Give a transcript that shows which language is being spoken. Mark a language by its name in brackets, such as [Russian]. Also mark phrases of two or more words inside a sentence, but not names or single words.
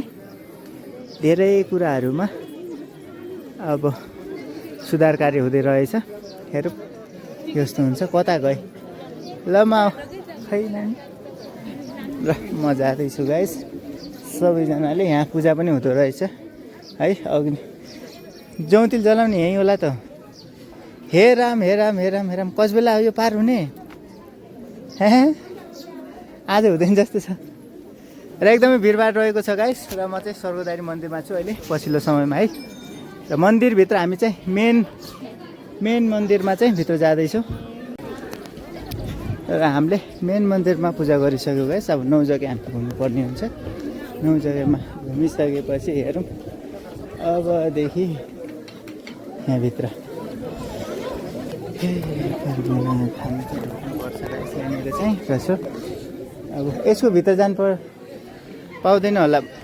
[Nepali] धेरै कुराहरूमा अब सुधार कार्य हुँदै रहेछ हेरौँ यस्तो हुन्छ कता गए ल म खै नानी ल म जाँदैछु गाइस सबैजनाले यहाँ पूजा पनि हुँदो रहेछ है अग्नि जौतिल जलाउने यहीँ होला त हे राम हे राम हे राम हे राम कस बेला यो पार हुने आज हुँदैन जस्तो छ र एकदमै भिडभाड रहेको छ गाइस र म चाहिँ स्वर्गदारी मन्दिरमा छु अहिले पछिल्लो समयमा है र मन्दिरभित्र हामी चाहिँ मेन मन्दिरमा चाहिँ भित्र जाँदैछौँ र हामीले मेन मन्दिरमा पूजा गरिसक्यो गाइस अब 9 जग्गा हामी घुम्नुपर्ने हुन्छ 9 जग्गामा घुमिसकेपछि हेरौँ अबदेखि यहाँभित्र खानुपर्छ रहेछ यहाँनिर चाहिँ रहेछ अब यसको भित्र जानु पाउँदैन होला